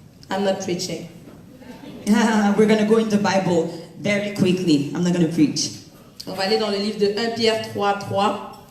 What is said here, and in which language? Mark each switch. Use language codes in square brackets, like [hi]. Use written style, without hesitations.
[en] I'm not preaching. We're going to go in the Bible very quickly. I'm not going to preach. [fr] On va aller dans le livre de 1 Pierre 3:3.